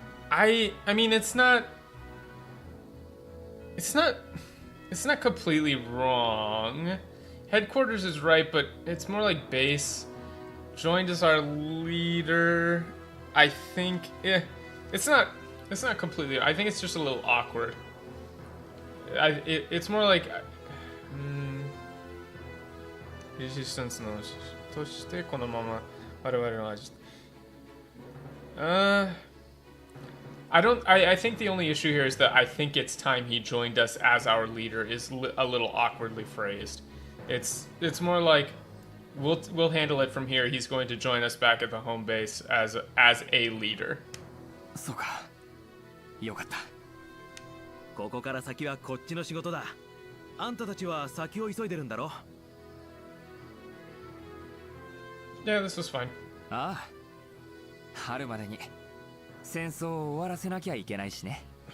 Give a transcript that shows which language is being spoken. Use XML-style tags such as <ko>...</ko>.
<en>I mean it's not completely wrong. Headquarters is right, but it's more like base. Joined as our leader. I think it's not completely. I think it's just a little awkward. It's more like resistance のとしてこのまま我々の味。 I think the only issue here is that I think it's time he joined us as our leader is a little awkwardly phrased. It's more like we'll handle it from here. He's going to join us back at the home base as a leader.</en> <ja>そうか。よかった。ここから先はこっちの仕事だ。あんたたちは先を急いでるんだろ。</ja> <en>Yeah, this was fine.</en> <ja>ああ。春までに戦争を終わらせなきゃいけないしね。</ja>